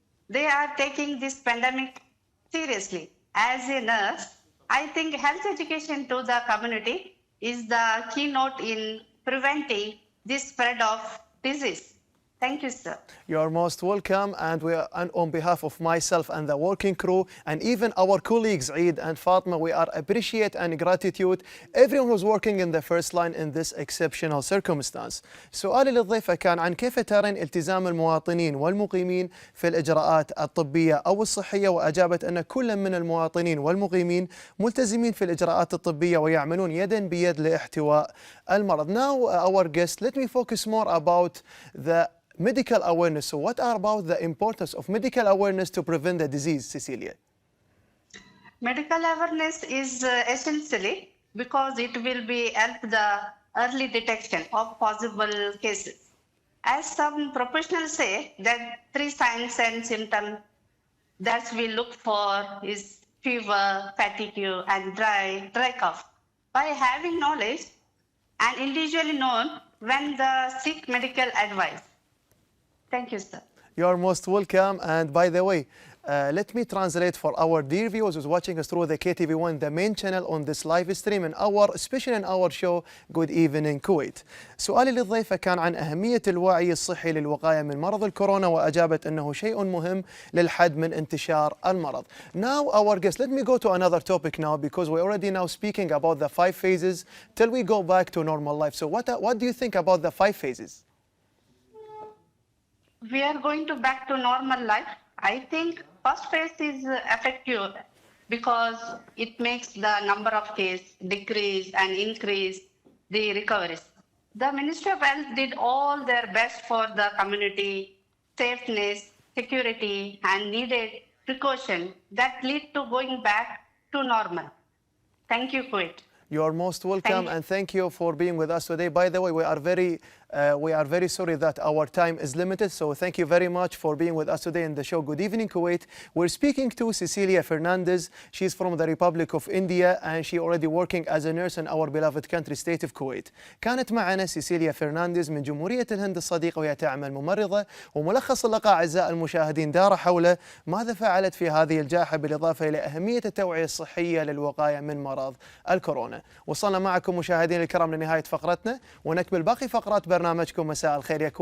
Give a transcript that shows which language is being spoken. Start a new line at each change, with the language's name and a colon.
English: They are taking this pandemic seriously. As a nurse, I think health education to the community is the keynote in preventing this spread of disease. Thank you, sir. You are most welcome, and on behalf of myself and the working crew, and even our colleagues Eid and Fatma, we are appreciate and gratitude everyone who's working in the first line in this exceptional circumstance.
Arabic: سؤالي للضيفة كان عن كيف ترين التزام المواطنين والمقيمين في الإجراءات الطبية أو الصحية، وأجابت أن كل من المواطنين والمقيمين ملتزمين في الإجراءات الطبية ويعملون يدا بيد لاحتواء المرض.
English: Now, our guest, let me focus more about the medical awareness. So what are about the importance of medical awareness to prevent the disease, Cecilia? Medical awareness is essentially because it will be help the early detection of possible cases. As some professionals say that 3 signs and symptoms that we look for is fever, fatigue, and dry cough. By having knowledge and individually known when the seek medical advice. Thank you, sir. You are most welcome. And by the way, let me translate for our dear viewers who's watching us through the KTV1, the main channel on this live stream, and especially in our show, Good Evening Kuwait.
Arabic: سؤالي للضيفة كان عن أهمية الوعي الصحي للوقاية من مرض الكورونا، وأجابت أنه شيء مهم للحد من انتشار المرض.
English: Now, our guest, let me go to another topic now, because we're already now speaking about the 5 phases till we go back to normal life. So what do you think about the 5 phases? We are going to back to normal life. I think first phase is effective because it makes the number of cases decrease and increase the recoveries. The Ministry of Health did all their best for the community, safeness, security, and needed precaution that lead to going back to normal. Thank you, Kuwait. You are most welcome, and thank you for being with us today. By the way, we are very sorry that our time is limited, so thank you very much for being with us today in the show. Good evening, Kuwait. We're speaking to Cecilia Fernandez. She's from the Republic of India, and she already working as a nurse in our beloved country, state of Kuwait.
Arabic: كانت معنا سيسيليا فرنانديز من جمهورية الهند الصديقة، وهي تعمل ممرضة. وملخص اللقاء أعزائي المشاهدين دار حول ماذا فعلت في هذه الجائحة، بالإضافة إلى أهمية التوعية الصحية للوقاية من مرض الكورونا. وصلنا معكم مشاهدينا الكرام لنهاية فقرتنا، ونكمل باقي فقرات برنامجكم مساء الخير. يكون